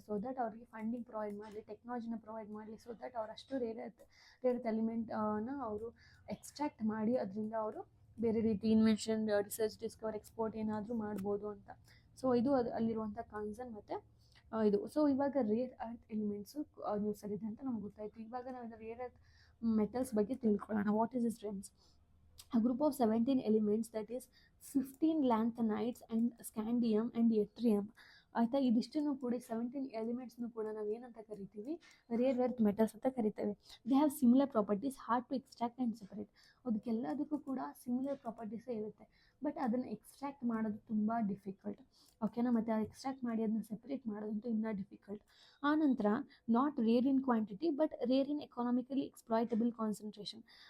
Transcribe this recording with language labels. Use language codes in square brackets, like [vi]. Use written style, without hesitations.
[kn] So that ಅವ್ರಿಗೆ funding provide ಮಾಡಲಿ, ಟೆಕ್ನಾಲಜಿನ provide ಮಾಡಲಿ. ಸೊ ದಟ್ ಅವ್ರು ಅಷ್ಟು ರೇರ್ ಅರ್ತ್ ಎಲಿಮೆಂಟ್ನ ಅವರು ಎಕ್ಸ್ಟ್ರಾಕ್ಟ್ ಮಾಡಿ ಅದರಿಂದ ಅವರು ಬೇರೆ ರೀತಿ ಇನ್ವೆನ್ಷನ್, ರಿಸರ್ಚ್, ಡಿಸ್ಕವರ್, ಎಕ್ಸ್ಪೋರ್ಟ್ ಏನಾದರೂ ಮಾಡ್ಬೋದು ಅಂತ. ಸೊ ಇದು ಅಲ್ಲಿರುವಂಥ ಕನ್ಸರ್ನ್ ಮತ್ತು ಇದು. ಸೊ ಇವಾಗ ರೇರ್ ಅರ್ತ್ ಎಲಿಮೆಂಟ್ಸು ನ್ಯೂಸಲ್ಲಿದೆ ಅಂತ ನಮ್ಗೆ ಗೊತ್ತಾಯಿತು. ಇವಾಗ ನಾವು ರೇರ್ ಅರ್ತ್ ಮೆಟಲ್ಸ್ ಬಗ್ಗೆ ತಿಳ್ಕೊಳ್ಳೋಣ. [en] What is this ರೆನ್ಸ್? A group of 17 elements, that is 15 lanthanides and scandium and yttrium, [kn] ಆಯಿತಾ. ಇದಿಷ್ಟನ್ನು ಕೂಡ 17 ಎಲಿಮೆಂಟ್ಸ್ನು ಕೂಡ ನಾವು ಏನಂತ ಕರಿತೀವಿ, ರೇರ್ ಅರ್ತ್ ಮೆಟಲ್ಸ್ ಅಂತ ಕರಿತೇವೆ. [en] They have similar properties, hard to extract and separate. [kn] ಅದಕ್ಕೆಲ್ಲದಕ್ಕೂ ಕೂಡ ಸಿಮಿಲರ್ ಪ್ರಾಪರ್ಟೀಸೇ ಇರುತ್ತೆ, ಬಟ್ ಅದನ್ನು ಎಕ್ಸ್ಟ್ರಾಕ್ಟ್ ಮಾಡೋದು ತುಂಬ ಡಿಫಿಕಲ್ಟ್. ಓಕೆನಾ. ಮತ್ತು ಆ ಎಕ್ಸ್ಟ್ರಾಕ್ಟ್ ಮಾಡಿ ಅದನ್ನ ಸೆಪ್ರೇಟ್ ಮಾಡೋದಂತೂ ಇನ್ನೂ ಡಿಫಿಕಲ್ಟ್. ಆನಂತರ [en] Not rare in quantity but rare in economically exploitable concentration.